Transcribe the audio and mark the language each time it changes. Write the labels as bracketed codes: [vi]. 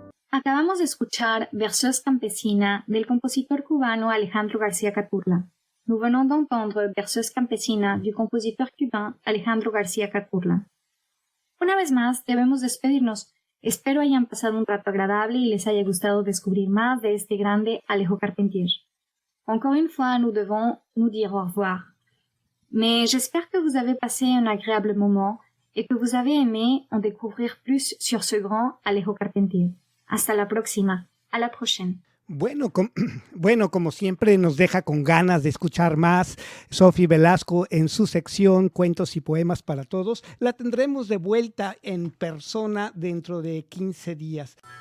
[es] Acabamos de escuchar Berceuse campesina del compositor cubano Alejandro García Caturla. [fr] Nous venons d'entendre Berceuse campesina du compositeur cubain Alejandro García Caturla. [es] Una vez más, debemos despedirnos. Espero hayan pasado un rato agradable y les haya gustado descubrir más de este grande Alejo Carpentier. [fr] Encore une fois, nous devons nous dire au revoir. Mais j'espère que vous avez passé un agréable moment et que vous avez aimé en découvrir plus sur ce grand Alejo Carpentier. [es] Hasta la próxima. [fr] A la prochaine. [es] Bueno, como siempre nos deja con ganas de escuchar más Sofi Velasco en su sección Cuentos y Poemas para Todos. La tendremos de vuelta en persona dentro de 15 días.